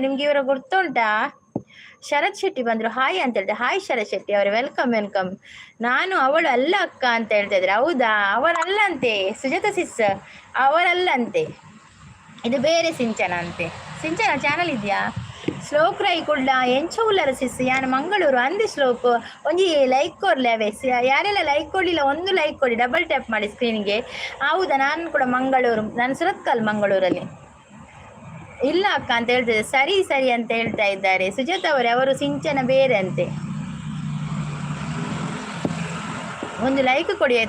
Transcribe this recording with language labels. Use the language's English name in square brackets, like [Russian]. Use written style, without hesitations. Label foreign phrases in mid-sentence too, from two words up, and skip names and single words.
[Kannada] ನಿಮ್ಗೆ ಇವರ ಗುರ್ತುಂಟಾ? ಶರತ್ ಶೆಟ್ಟಿ ಬಂದ್ರು, ಹಾಯ್ ಅಂತ ಹೇಳ್ತಾರೆ. ಹಾಯ್ ಶರತ್ ಶೆಟ್ಟಿ ಅವರೇ, [English] welcome welcome. [Kannada] ನಾನು ಅವಳು ಅಲ್ಲ ಅಕ್ಕ ಅಂತ ಹೇಳ್ತಾ ಇದ್ರೆ. ಹೌದಾ, ಅವರಲ್ಲಂತೆ ಸುಜಾತ ಸಿಸ್, ಅವರಲ್ಲಂತೆ, ಇದು ಬೇರೆ ಸಿಂಚನ ಅಂತೆ. ಸಿಂಚನ ಚಾನಲ್ ಇದೆಯಾ? [Tulu] ಶ್ಲೋಕ್ ರೈ ಕುಡ್ಲ ಎಂಚ ಉಲ್ಲರ ಸಿಸ್ ಯಾನ ಮಂಗಳೂರು ಅಂದಿ ಶ್ಲೋಕ್ ಒಂಜಿ ಲೈಕ್ ಕೊಡ್ಲಿ ಅವೇ. [Kannada] ಯಾರೆಲ್ಲ ಲೈಕ್ ಕೊಡಲಿಲ್ಲ ಒಂದು ಲೈಕ್ ಕೊಡಿ, [English] double tap [Kannada] ಮಾಡಿ ಸ್ಕ್ರೀನ್ಗೆ. ಹೌದಾ, ನಾನು ಕೂಡ ಮಂಗಳೂರು, ನಾನು ಸುರತ್ಕಲ್ ಮಂಗಳೂರಲ್ಲಿ. ಇಲ್ಲ ಅಕ್ಕ ಅಂತ ಹೇಳ್ತಿದ್ದೆ. ಸರಿ ಸರಿ ಅಂತ ಹೇಳ್ತಾ ಇದ್ದಾರೆ ಸುಜಾತ ಅವರೇ. ಅವರು ಸಿಂಚನ ಬೇರೆ ಅಂತೆ. ಒಂದು ಲೈಕ್ ಕೊಡಿ ಆಯ್ತಾ.